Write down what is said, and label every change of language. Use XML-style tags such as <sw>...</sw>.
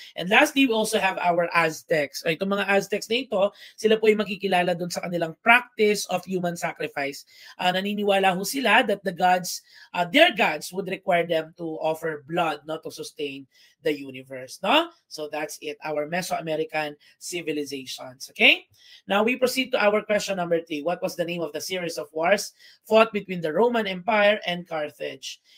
<en>And lastly, we also have our Aztecs.</en> <tl>Itong mga Aztecs na ito, sila po ay makikilala doon sa kanilang</tl> <en>practice of human sacrifice.</en> <tl>Naniniwala ho sila</tl> <en>that their gods would require them to offer blood, no, to sustain the universe,</en> <tl>no?</tl> <en>So that's it, our Mesoamerican civilizations, okay? Now we proceed to our question number 3. What was the name of the series of wars fought between the Roman Empire and Carthage?</en>